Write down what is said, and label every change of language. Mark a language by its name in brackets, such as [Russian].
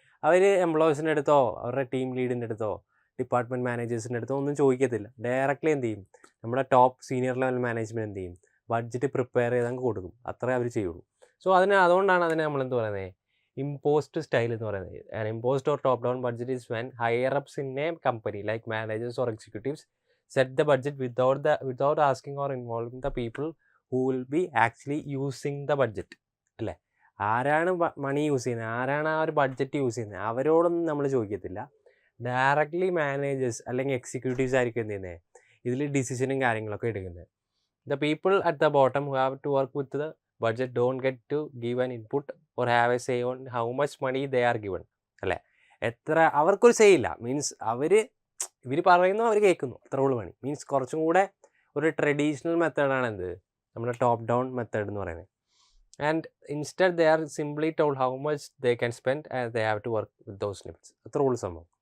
[Malayalam] അവർ എംപ്ലോയീസിൻ്റെ അടുത്തോ അവരുടെ ടീം ലീഡിൻ്റെ അടുത്തോ ഡിപ്പാർട്ട്മെൻറ്റ് മാനേജേഴ്സിൻ്റെ അടുത്തോ ഒന്നും ചോദിക്കത്തില്ല. ഡയറക്റ്റ്ലി എന്ത് ചെയ്യും, നമ്മുടെ ടോപ്പ് സീനിയർ ലെവൽ മാനേജ്മെൻറ്റ് എന്ത് ചെയ്യും, ബഡ്ജറ്റ് പ്രിപ്പയർ ചെയ്ത് അങ്ങ് കൊടുക്കും. അത്രേ അവർ ചെയ്യുള്ളൂ. സോ അതുകൊണ്ടാണ് അതിനെ നമ്മളെന്ത് പറയുന്നത്, imposed style എന്ന് പറയുന്നത്. [English] An imposed or top down budget is when higher ups in a company like managers or executives set the budget without asking or involving the people who will be actually using the budget. [Malayalam] അല്ലേ, ആരാണ് മണി use ചെയ്യുന്നത്, ആരാണ് ആ ഒരു budget use ചെയ്യുന്നത്, അവരോടൊന്നും നമ്മൾ ചോദിക്കത്തില്ല. Directly managers അല്ലെങ്കിൽ executives ആയിരിക്കും എന്ത് ചെയ്യുന്നത്, ഇതിൽ ഡിസിഷനും കാര്യങ്ങളൊക്കെ എടുക്കുന്നത്. [English] The people at the bottom who have to work with the budget don't get to give an input or have a say on how much money they are given. [Malayalam] അല്ലേ, എത്ര അവർക്കൊരു സേ ഇല്ല. മീൻസ് ഇവർ പറയുന്നു, അവർ കേൾക്കുന്നു, അത്ര ഉള്ളു പണി. മീൻസ് കുറച്ചും കൂടെ ഒരു ട്രഡീഷണൽ മെത്തേഡാണ് എന്ത്, നമ്മുടെ ടോപ്പ് ഡൗൺ മെത്തേഡ് എന്ന് പറയുന്നത്. [English] And instead they are simply told how much they can spend and they have to work with those limits. [Malayalam] അത്ര ഉള്ളു സംഭവം.